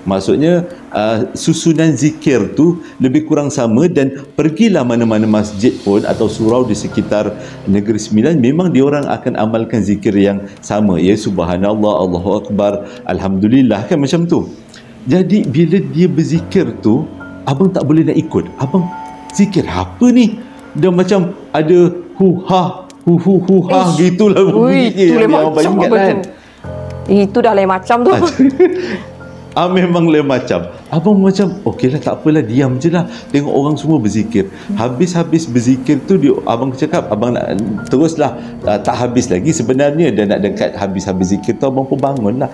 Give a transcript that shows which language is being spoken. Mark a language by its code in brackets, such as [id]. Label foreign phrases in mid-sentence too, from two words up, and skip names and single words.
[ms] Maksudnya susunan zikir tu lebih kurang sama, dan pergilah mana-mana masjid pun atau surau di sekitar Negeri Sembilan, memang diorang akan amalkan zikir yang sama, [ar] يا سبحان الله، الله أكبر، الحمد لله, [ms] kan macam tu. Jadi bila dia berzikir tu, abang tak boleh nak ikut. Abang zikir apa ni? Dan macam ada hu-ha, hu-hu-hu-ha gitulah bunyinya yang abang ingat kan. Itu dah lain macam tu. Memang lain macam. Abang macam okeylah, tak apalah, diam je lah, tengok orang semua berzikir. Habis berzikir tu abang cakap abang nak teruslah, tak habis lagi sebenarnya, dan nak dekat habis zikir tu abang pun bangun lah.